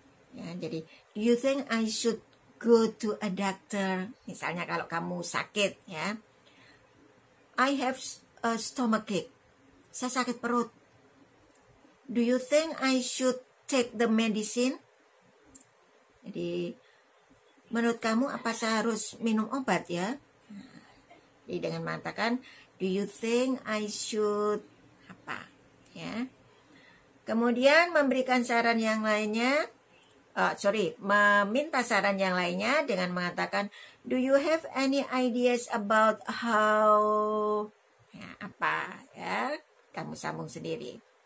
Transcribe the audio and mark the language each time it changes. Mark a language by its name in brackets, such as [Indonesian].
[English] Ya, jadi do you think I should go to a doctor? [Indonesian] Misalnya kalau kamu sakit, ya. [English] I have a stomachache. [Indonesian] Saya sakit perut. [English] Do you think I should take the medicine? [Indonesian] Jadi menurut kamu apa saya harus minum obat ya? Jadi dengan mengatakan [English] do you think I should [Indonesian] apa? Ya. Kemudian memberikan saran yang lainnya. Meminta saran yang lainnya dengan mengatakan [English] do you have any ideas about how, [Indonesian] ya, apa ya, kamu sambung sendiri.